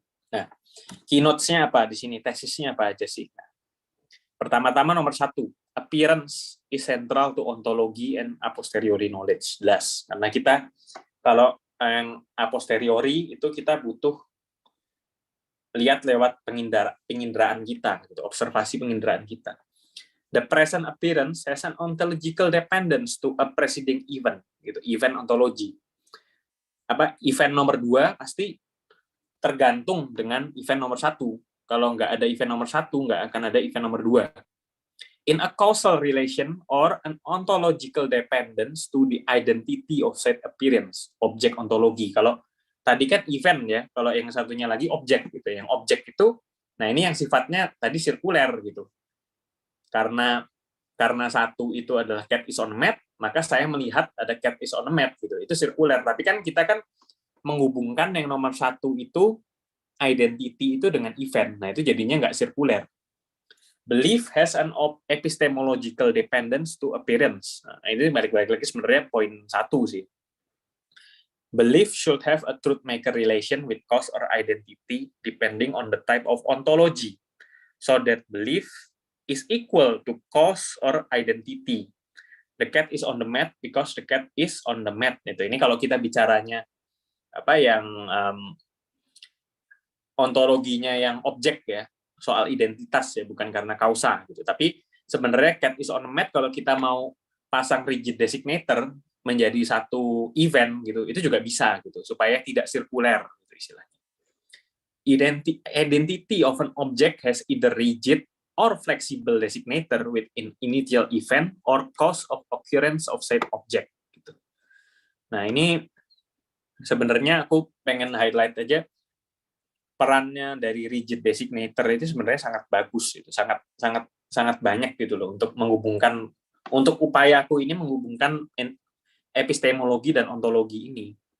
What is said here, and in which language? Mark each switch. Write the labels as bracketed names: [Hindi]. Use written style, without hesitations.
[Indonesian] Nah, keynotes-nya apa di sini, tesisnya apa aja sih? Nah, pertama-tama nomor 1, [English] appearance is central to ontology and a posteriori knowledge. [Indonesian] Jelas, karena kita kalau yang a posteriori itu kita butuh lihat lewat penginderaan kita, gitu, observasi penginderaan kita. [English] The present appearance has an ontological dependence to a preceding event, gitu, event ontology. [Indonesian] Event nomor 2 pasti tergantung dengan event nomor 1. Kalau nggak ada event nomor 1, nggak akan ada event nomor 2. [English] In a causal relation or an ontological dependence to the identity of said appearance, [Indonesian] objek ontologi. Kalau tadi kan event ya, kalau yang satunya lagi objek gitu. Yang objek itu, nah ini yang sifatnya tadi sirkuler gitu. Karena satu itu adalah [English] cat is on a mat, [Indonesian] maka saya melihat ada cat is on a mat gitu. Itu sirkuler. Tapi kan kita kan menghubungkan yang nomor 1 itu identity itu dengan event. Nah itu jadinya nggak sirkuler. [English] Belief has an epistemological dependence to appearance. [Indonesian] Nah, ini balik-balik lagi sebenarnya poin 1 sih. [English] Belief should have a truth-maker relation with cause or identity depending on the type of ontology, so that belief is equal to cause or identity. The cat is on the mat because the cat is on the mat. [Indonesian] Ini kalau kita bicaranya yang ontologinya yang objek ya, soal identitas ya, bukan karena kausa gitu. Tapi sebenarnya [English] cat is on the mat [Indonesian] kalau kita mau pasang rigid designator menjadi satu event gitu, itu juga bisa gitu, supaya tidak sirkuler gitu istilahnya. [English] Identity of an object has either rigid or flexible designator with an initial event or cause of occurrence of said object gitu. [Indonesian] Nah, ini sebenarnya aku pengen highlight aja perannya dari rigid designator itu sebenarnya sangat bagus, itu sangat banyak gitu loh untuk menghubungkan, untuk upaya aku ini menghubungkan epistemologi dan ontologi ini.